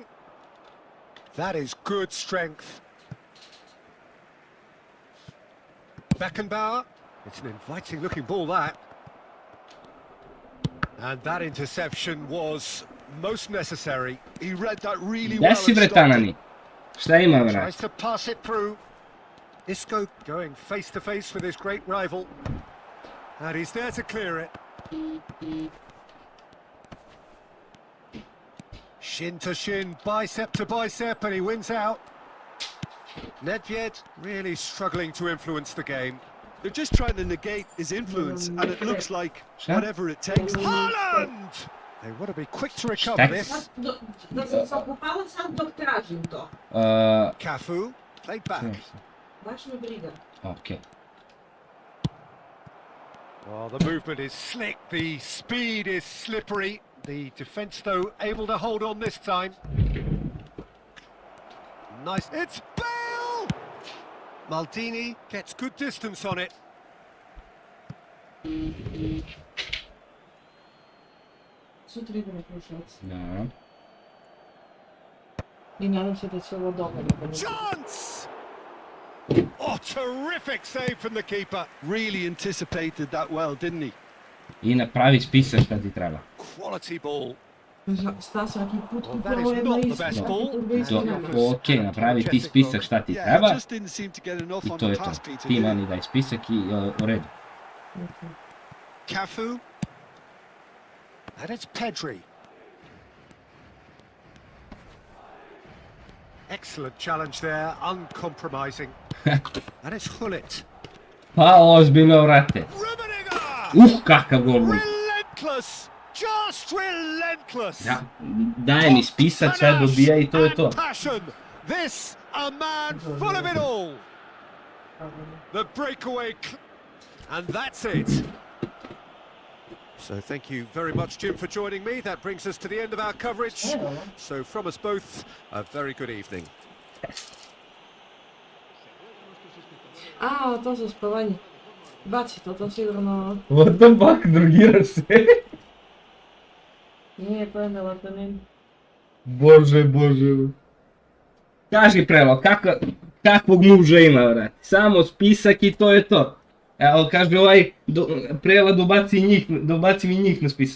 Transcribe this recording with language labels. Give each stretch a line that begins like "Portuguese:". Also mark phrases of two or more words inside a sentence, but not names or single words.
English: That is good strength. Beckenbauer. It's an inviting looking ball, that. And that interception was most necessary. He read that really well.
Serbian: Gdje si
English: and
Serbian: bre
English: stopped it.
Serbian: Tanani? Šta ima, vrat?
English: Tries to pass it through. Isco going face to face with his great rival. And he's there to clear it. Shin to shin, bicep to bicep, and he wins out. Nedved really struggling to influence the game. They're just trying to negate his influence, and it looks like whatever it takes. Haaland! They want to be quick to recover this.
Serbian: Da sam se okupala sad dok tražim to.
English: Cafu, played back.
Serbian: Baš me briga. Ok.
English: Well, the movement is slick, the speed is slippery. The defence, though, able to hold on this time. Nice. It's Bale! Maldini gets good distance on it.
Serbian: Sutra idemo Kruševac. Da. I nadam se da će ovo dobro.
English: Chance! Oh, terrific save from the keeper. Really anticipated that well, didn't he?
Serbian: I napravi spisak šta ti treba.
English: Quality ball.
Serbian: Šta svaki put
English: Well, that
Serbian: kupila
English: is
Serbian: ovo jedno
English: not the
Serbian: isto.
English: best
Serbian: Svaki
English: ball.
Serbian: put ga isto nema. Ok, napravi ti spisak šta ti
English: Yeah,
Serbian: treba.
English: just didn't seem to get enough
Serbian: I
English: on to the
Serbian: je to.
English: pass, Peter.
Serbian: Ti
English: did he?
Serbian: meni daj spisak i u redu.
English: Cafu. And it's Pedri. Excellent challenge there, uncompromising. And it's Hullet.
Serbian: Pa ozbiljno, vrate. Rummenigge! Kakav gol.
English: Relentless! Just relentless!
Serbian: Ja, daj mi spisak, sve dobija i to je to.
English: And passion. This a man full of it all. The breakaway, and that's it. So thank you very much, Jim, for joining me. That brings us to the end of our coverage. So from us both, a very good evening.
Serbian: A, to za spavanje. Baci to sigurno
English: What the fuck,
Serbian: drogiraš se? nije, to je melatonin. Bože. Kaži Prelo, kakvog muža ima, vrati? Samo spisak i to je to. Evo, kaže ovaj, Prela dobaci mi njih na spisak.